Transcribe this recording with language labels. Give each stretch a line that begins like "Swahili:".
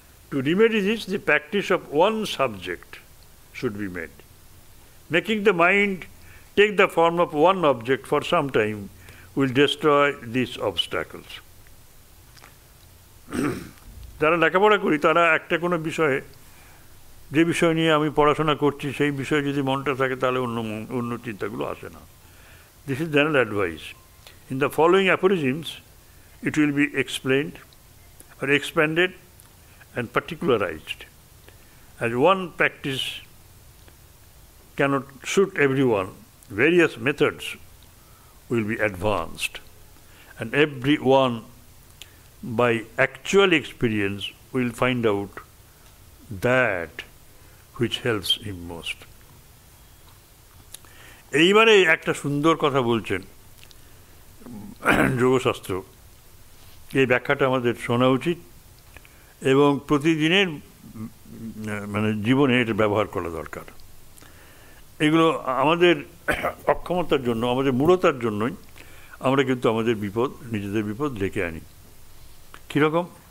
English: To remedy this, the practice of one subject should be made. Making the mind take the form of one object for some time will destroy these obstacles.
Bangla: যারা লেখাপড়া করি তারা একটা কোনো বিষয়ে, যে বিষয় নিয়ে আমি পড়াশোনা করছি সেই বিষয়ে যদি মনটা থাকে তাহলে অন্য চিন্তাগুলো আসে না।
English: This is general advice. In the following aphorisms, it will be explained or expanded and particularized. As one practice cannot suit everyone, various methods will be advanced, and everyone by actual experience will find out that which helps him most.
Bangla: এইবারে একটা সুন্দর কথা বলছেন যোগশাস্ত্র, এই ব্যাখ্যাটা আমাদের শোনা উচিত এবং প্রতিদিনের মানে জীবনে এটা ব্যবহার করা দরকার। এগুলো আমাদের অক্ষমতার জন্য, আমাদের মূঢ়তার জন্যই আমরা কিন্তু আমাদের বিপদ, নিজেদের বিপদ ডেকে আনি। কীরকম?